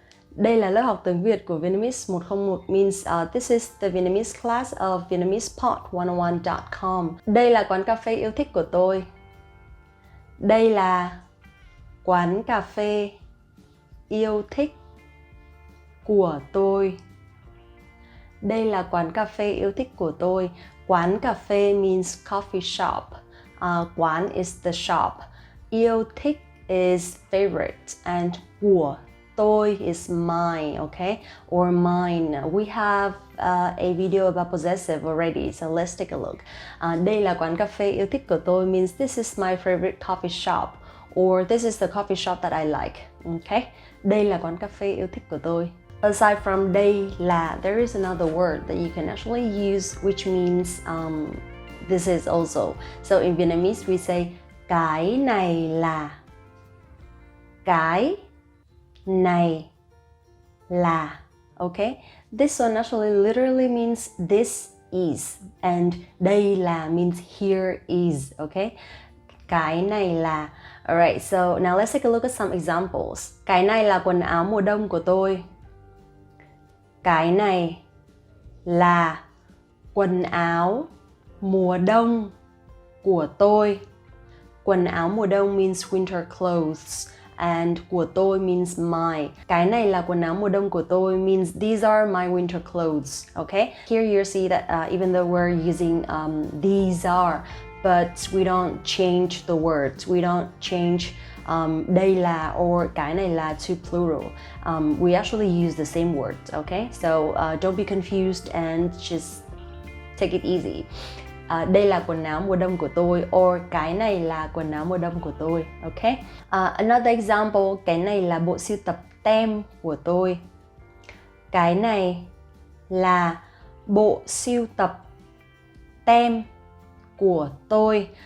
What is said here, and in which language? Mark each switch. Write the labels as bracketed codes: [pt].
[vi] Đây là lớp học tiếng Việt của Vietnamese 101 [en] means this is the Vietnamese class of [vi] VietnamesePod101.com. Đây là quán cà phê yêu thích của tôi. Đây là quán cà phê yêu thích của tôi. Đây là quán cà phê yêu thích của tôi. [en] Quán cà phê means coffee shop. Quán is the shop. Yêu thích is favorite, and của tôi is mine, okay? Or mine. We have a video about possessive already, so let's take a look. [vi] Đây là quán cà phê yêu thích của tôi [en] means this is my favorite coffee shop, or this is the coffee shop that I like, okay? [vi] Đây là quán cà phê yêu thích của tôi. [en] Aside from đây là, there is another word that you can actually use which means this is also. So in Vietnamese we say [vi] cái này là. Cái này là, okay? [en] This one actually literally means this is, and đây là means here is, okay? [vi] Cái này là. [en] Alright, so now let's take a look at some examples. [vi] Cái này là quần áo mùa đông của tôi. Cái này là quần áo mùa đông của tôi. [en] Quần áo mùa đông means winter clothes, and của tôi means my. [vi] Cái này là quần áo mùa đông của tôi [en] means these are my winter clothes, okay? Here you see that even though we're using these are, but we don't change the words. We don't change đây là or cái này là to plural. We actually use the same words, okay? So don't be confused and just take it easy. [vi] Đây là quần áo mùa đông của tôi, or cái này là quần áo mùa đông của tôi, okay? [en] Another example, [vi] cái này là bộ sưu tập tem của tôi. Cái này là bộ sưu tập tem của tôi.